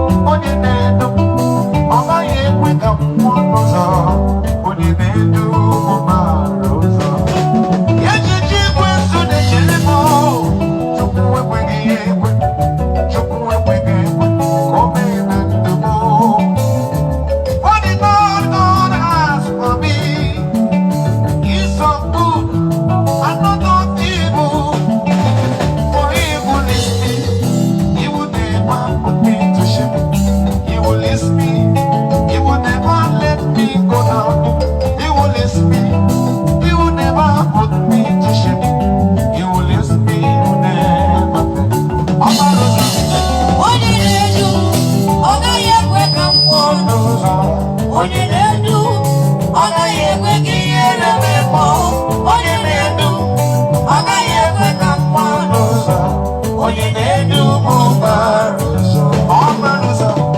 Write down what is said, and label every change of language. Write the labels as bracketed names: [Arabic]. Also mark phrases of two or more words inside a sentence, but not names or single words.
[Igbo] Onye na-edu m, ọ gaghị ekwe ka m nwụọ n'ụzọ. Onye na-edu m maara ụzọ. Echiche ekwensu na-echere m, Chukwu ekweghị ya ekwe. Chukwu ekweghị ekwe ka o mee na ndụ m. [English] What the Lord God has for me is of good and not of evil. For he will lead me, he will never put me to shame. He will lead me, he will never let me go down. He will lead me, he will never put me to shame. He will lead me, he will never fail. [Yoruba] Ọmọ ló sọ. [Igbo] Onye na-edu, ọ gaghị ekwe ka m nwụọ n'ụzọ. Onye na-edu, ọ gaghị ekwe ka ihere mee m. Onye na-edu, ọ gaghị ekwe ka m nwụọ n'ụzọ. Onye na-edu m gbara ụzọ. Ọ gbara ụzọ.